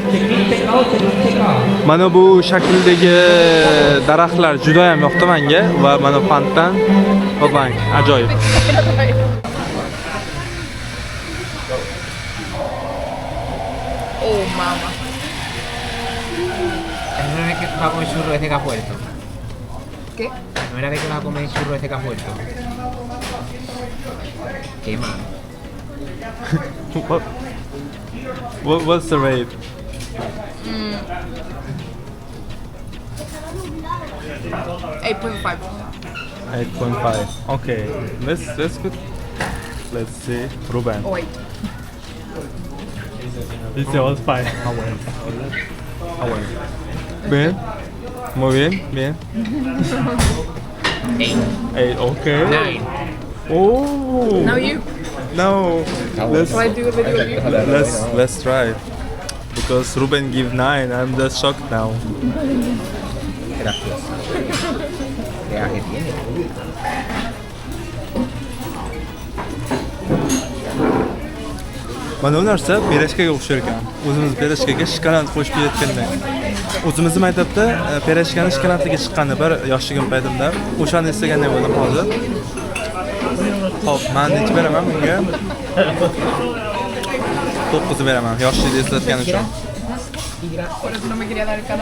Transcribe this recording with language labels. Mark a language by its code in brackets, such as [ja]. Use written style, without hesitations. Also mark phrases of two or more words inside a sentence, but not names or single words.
[uz] Mana bu shakldagi daraxtlar juda ham yoqdi menga va mana fontan va bank ajoyib. [en] Oh, mama. [es] No era que va a comer churro ese que ha puesto. ¿Qué? No era de que va a comer churro ese que ha puesto. Qué mal. [en] What's the rate? 8.5. 8.5. Okay, that's good. Let's see. Ruben. Oh, wait. This was 5. [es] Bien. Muy bien. Bien. 8. [en] Okay. 9. Oh. Now you. No. Shall I do a video of you? Let's try. Because Ruben give 9. I'm just shocked now. [es] Gracias. ¿Qué aje tiene? [uz] Mana bu narsa pirashkaga o'xshar ekan. O'zimiz pirashkaga shokolad qo'shib yeyotganda. O'zimizni maktabda pirashkani shokoladga chiqqani bir yoshligim paytimda. O'shani eslaganday bo'ldim hozir. Xo'p, men necha beraman bunga? 9 beraman. Yoshligimni eslatgani uchun. [es] Por eso no me quería dar el canal.